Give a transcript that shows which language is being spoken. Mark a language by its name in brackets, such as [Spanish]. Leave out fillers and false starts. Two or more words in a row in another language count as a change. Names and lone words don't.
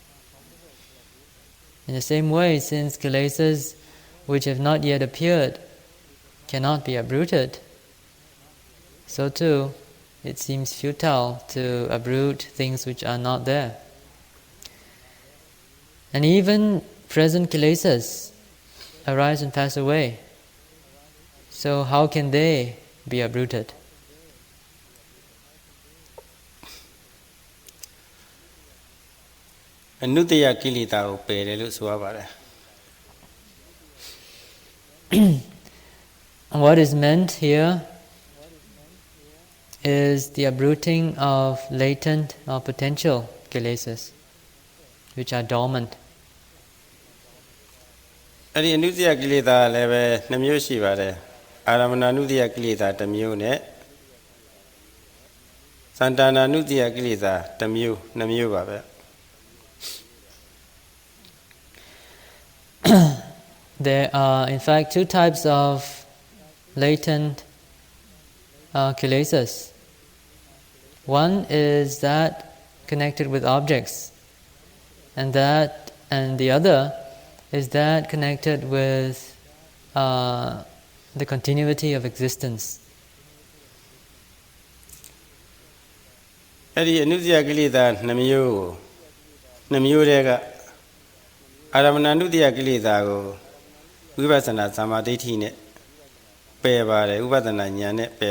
[English] In the same way, since kilesas which have not yet appeared cannot be uprooted, so too it seems futile to uproot things which are not there. And even present kilesas arise and pass away. So how can they be uprooted? Anutaya kilita ko pere lo so ba. What is meant here is the uprooting of latent or potential kilesas. which are dormant. [Burmese] အဲ့ဒီအနုတ္တိယကိလေသာလည်းပဲ2မျိုးရှိပါတယ်အာရမဏအနုတ္တိယကိလေသာ1မျိုးနဲ့သန္တာနာနုတ္တိယကိလေသာ1မျိုး2မျိုးပါပဲ [English] There are in fact two types of latent kilesas. One is that connected with objects, and the other is that connected with the continuity of existence. [Burmese] အဲ့ဒီအနုတ္တိယကိလေသာ2မျိုးကို2မျိုးတည်းကအာရမဏအနုတ္တိယကိလေသာကိုဝိပဿနာသမာဓိဋ္ဌိနဲ့ပယ်ပါတယ်ဥပဒနာဉာဏ်နဲ့ပယ်